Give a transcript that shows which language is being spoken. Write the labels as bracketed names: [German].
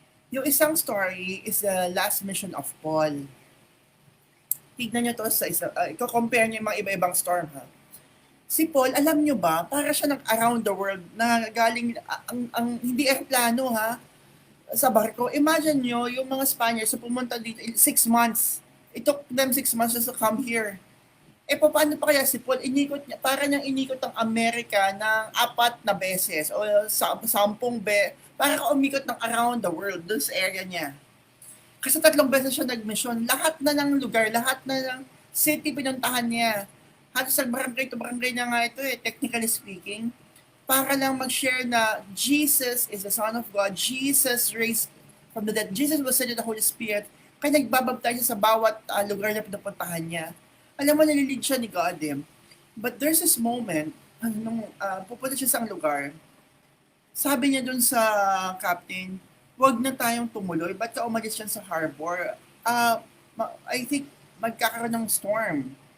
[English] Yung isang story is the last mission of Paul. [Filipino] Tignan nyo to sa isa. Iko-compare nyo yung mga iba-ibang storm ha. Si Paul, alam nyo ba, para siya around the world na galing, ang hindi aeroplano ha, sa barko. Imagine nyo, yung mga Spaniards na pumunta dito, 6 months. [English] It took them 6 months just to come here. [Filipino] Paano pa kaya si Paul, inikot niya, para niyang inikot ang Amerika ng 4 na beses o 10 para ka umikot ng around the world, dun sa area niya. Kasi 3 beses siya nag-mission. Lahat na ng lugar, lahat na ng city pinuntahan niya. Halos sa barangay to barangay na nga ito technically speaking. Para lang mag-share na [English] Jesus is the Son of God. Jesus raised from the dead. Jesus was sent to the Holy Spirit. [Filipino] Kaya nagbabaptize siya sa bawat lugar na pinupuntahan niya. Alam mo, nalilid siya ni God eh. [English] But there's this moment, [Filipino] nung pupunta siya sa lugar, sabi niya dun sa captain, wag na tayong tumuloy, ba't ka umalis siya sa harbor? I think magkakaroon ng storm.